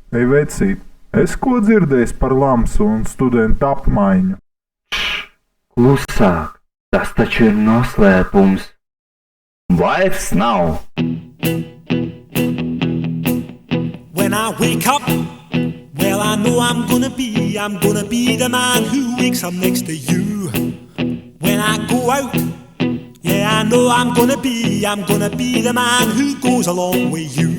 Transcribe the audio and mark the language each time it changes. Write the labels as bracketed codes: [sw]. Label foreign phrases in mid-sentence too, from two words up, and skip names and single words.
[lv] Ei, vecīt, es ko dzirdējis par lamsu un studentu apmaiņu? Klusāk, tas taču ir noslēpums. Vairs nav. [en] When I wake up, well, I know I'm gonna be the man who wakes up next to you. When I go out, yeah, I know I'm gonna be the man who goes along with you.